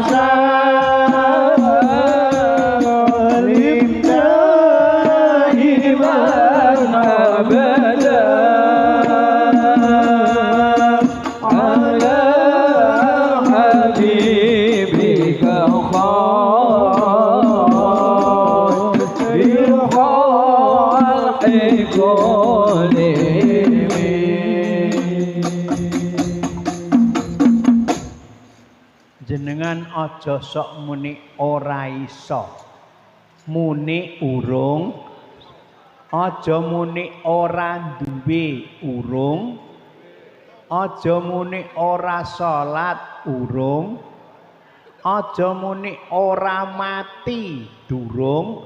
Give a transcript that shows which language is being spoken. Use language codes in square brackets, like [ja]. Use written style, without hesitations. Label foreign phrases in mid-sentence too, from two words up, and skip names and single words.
[ar] سلم دائما أبدا على حبيبك خير الخلق كلهم. [jv] Jenengan aja sok muni ora iso, muni urung, aja muni ora duwe urung, aja muni ora salat urung, aja muni ora mati durung.